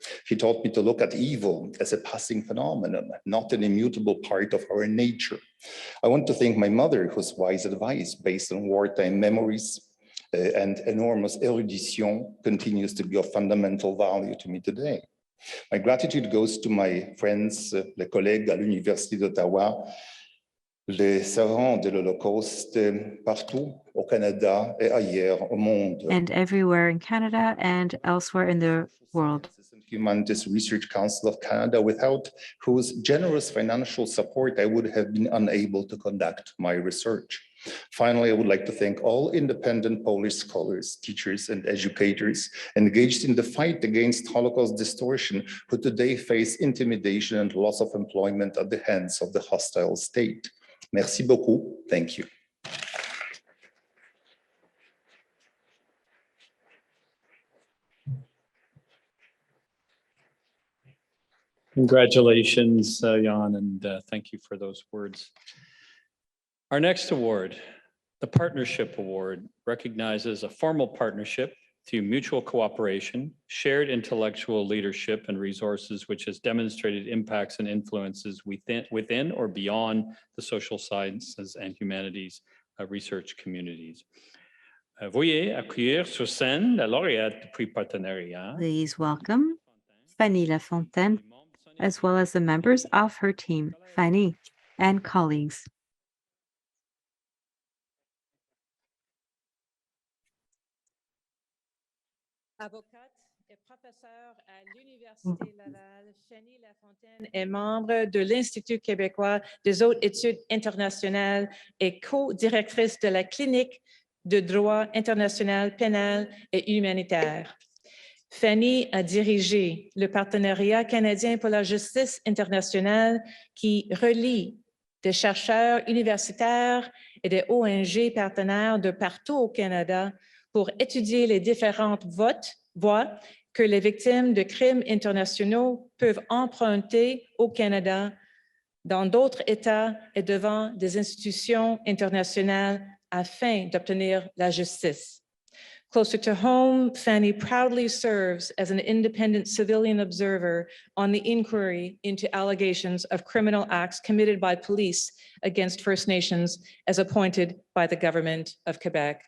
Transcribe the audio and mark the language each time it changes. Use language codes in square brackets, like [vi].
[en] He taught me to look at evil as a passing phenomenon, not an immutable part of our nature. I want to thank my mother, whose wise advice based on wartime memories and enormous erudition continues to be of fundamental value to me today. My gratitude goes to my friends, [fr] les collègues à l'Université d'Ottawa, les savants de l'Holocauste partout au Canada et ailleurs au monde. [en] And everywhere in Canada and elsewhere in the world. Humanities Research Council of Canada, without whose generous financial support, I would have been unable to conduct my research. Finally, I would like to thank all independent Polish scholars, teachers, and educators engaged in the fight against Holocaust distortion, who today face intimidation and loss of employment at the hands of the hostile state. [fr] Merci beaucoup. [en] Thank you. Congratulations, Jan, and thank you for those words. Our next award, the Partnership Award, recognizes a formal partnership through mutual cooperation, shared intellectual leadership and resources, which has demonstrated impacts and influences within or beyond the social sciences and humanities research communities. [fr] Veuillez accueillir sur scène la lauréate du prix partenariat. [en] Please welcome Fanny Lafontaine, as well as the members of her team, Fanny and colleagues. [fr] Avocate et professeure à l'Université Laval, Fanny Lafontaine est membre de l'Institut québécois des hautes études internationales et co-directrice de la clinique de droit international pénal et humanitaire. Fanny a dirigé le partenariat canadien pour la justice internationale qui relie des chercheurs universitaires et des ONG partenaires de partout au Canada pour étudier les différentes voies que les victimes de crimes internationaux peuvent emprunter au Canada, dans d'autres États et devant des institutions internationales afin d'obtenir la justice. [en] Closer to home, Fanny proudly serves as an independent civilian observer on the inquiry into allegations of criminal acts committed by police against First Nations as appointed by the government of Quebec.